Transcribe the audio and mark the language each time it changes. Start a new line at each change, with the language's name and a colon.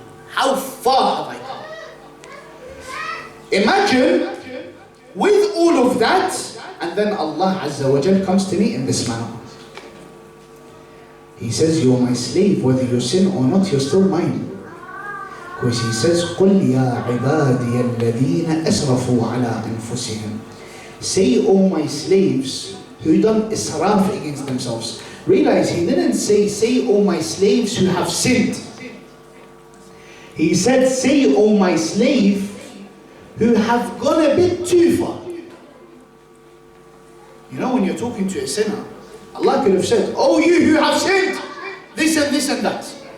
English: How far have I come? Imagine with all of that, and then Allah Azza wa Jalla comes to me in this manner. He says, you're my slave, whether you sin or not, you're still mine. Because he says,
Arabic: قُلْ يَا عِبَادِيَ الَّذِينَ أَسْرَفُوا عَلَىٰ أَنفُسِهِمْ.
English: Say, O my slaves who done israf against themselves. Realize he didn't say, O my slaves who have sinned. He said, say, O my slave who have gone a bit too far. You know, when you're talking to a sinner, Allah could have said, oh, you who have sinned, this and that.